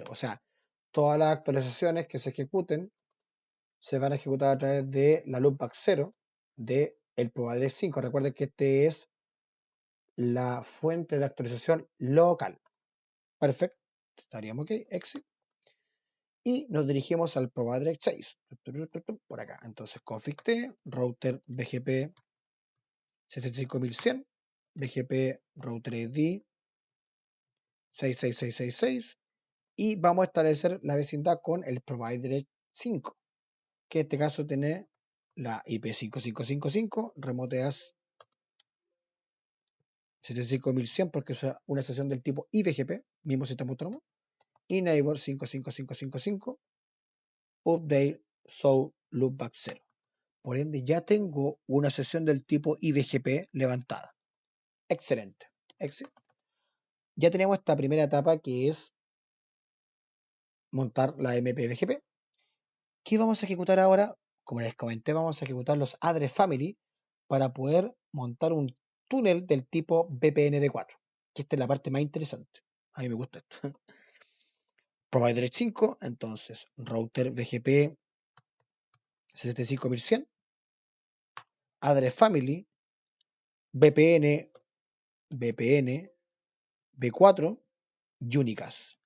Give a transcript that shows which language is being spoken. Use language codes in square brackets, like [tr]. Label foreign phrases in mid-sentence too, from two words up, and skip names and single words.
[es] O sea, todas las actualizaciones que se ejecuten se van a ejecutar a través de la loopback 0 del provider 5. Recuerden que este es la fuente de actualización local. Perfecto. Estaríamos ok. Exit. Y nos dirigimos al provider 6. Por acá. Entonces, [en] config t, router BGP 75100, BGP router ID 66666 [es] y vamos a establecer la vecindad con el provider 5, que en este caso tiene la IP 5555, remoteas 75100 porque es una sesión del tipo IBGP, mismo sistema autónomo, y neighbor 55555, [en] update show loopback 0. [es] Por ende, ya tengo una sesión del tipo IBGP levantada. Excelente. Exit. Ya tenemos esta primera etapa que es montar la MPBGP. ¿Qué vamos a ejecutar ahora? Como les comenté, vamos a ejecutar los [en] address family [es] para poder montar un túnel del tipo VPN-V4, que esta es la parte más interesante. A mí me gusta esto. Provider 5, entonces [en] router BGP 75100, address family, VPN, V4, Unicast.